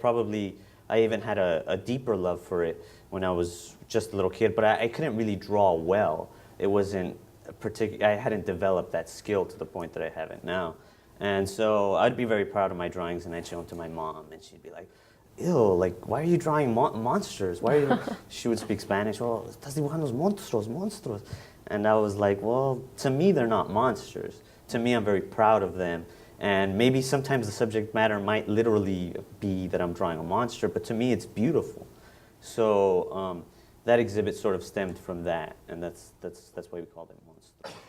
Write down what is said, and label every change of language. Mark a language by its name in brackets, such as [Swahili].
[English] Probably I even had a deeper love for it when I was just a little kid, but I couldn't really draw well. It wasn't I hadn't developed that skill to the point that I have it now. And so I'd be very proud of my drawings, and I'd show them to my mom, and she'd be like, ew, like, why are you drawing monsters? Why are you? She would speak Spanish. [Spanish] Oh, estás dibujando monstruos. [English] And I was like, well, to me, they're not monsters. To me, I'm very proud of them. And maybe sometimes the subject matter might literally be that I'm drawing a monster, but to me, it's beautiful. So that exhibit sort of stemmed from that, and that's why we called it Monster.